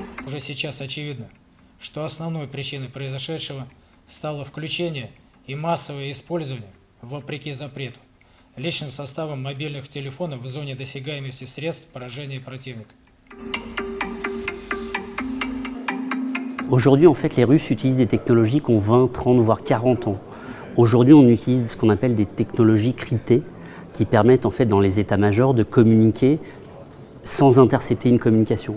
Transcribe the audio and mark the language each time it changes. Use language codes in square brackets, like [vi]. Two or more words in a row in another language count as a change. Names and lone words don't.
[ru] Уже сейчас очевидно, что основной причиной произошедшего стало включение и массовое использование, вопреки запрету, личным составом мобильных телефонов в зоне досягаемости средств поражения противника. [fr] Aujourd'hui, en fait, les Russes utilisent des technologies qui ont 20, 30, voire 40 ans. Aujourd'hui, on utilise ce qu'on appelle des technologies cryptées qui permettent, en fait, dans les états-majors, de communiquer sans intercepter une communication.